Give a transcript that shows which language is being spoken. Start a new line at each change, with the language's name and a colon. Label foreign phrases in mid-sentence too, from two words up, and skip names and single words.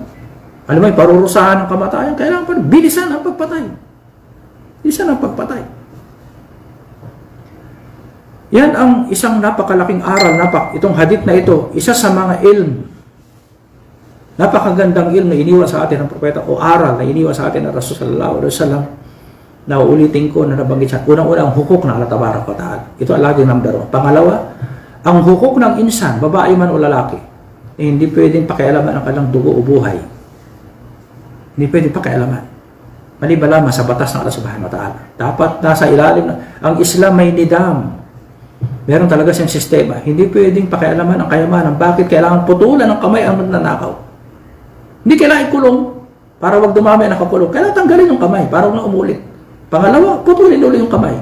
Filipino: Alam mo, parurusahan ng kamatayan, kailangan pa rin bilisan ang pagpatay. Bilisan ang pagpatay. Yan ang isang napakalaking aral, itong hadith na ito, isa sa mga ilm, napakagandang ilm na iniwan sa atin ng propeta, o aral na iniwan sa atin ng Rasul
Arabic: صلى الله عليه وسلم,
Filipino: na uulitin ko na nabanggit siya. Unang-una, ang hukuk ng Allah
Arabic: تبارك وتعالى.
Filipino: Ito ang laging number 1. Pangalawa, ang hukuk ng insan, babae man o lalaki, hindi pwedeng pakialaman ang kanilang dugo o buhay. Hindi pwedeng pakialaman. Maliban lamang sa batas ng Allah
Arabic: سبحانه وتعالى.
Filipino: Dapat nasa ilalim na, ang Islam may nidam. Meron talaga siyang sistema. Hindi pwedeng pakialaman ang kayamanan. Bakit kailangan putulan ng kamay ang magnanakaw? Hindi kailangan ikulong para wag dumami ang nakakulong. Kailangan tanggalin yung kamay para wag na umulit. Pangalawa, putulin ulit yung kamay.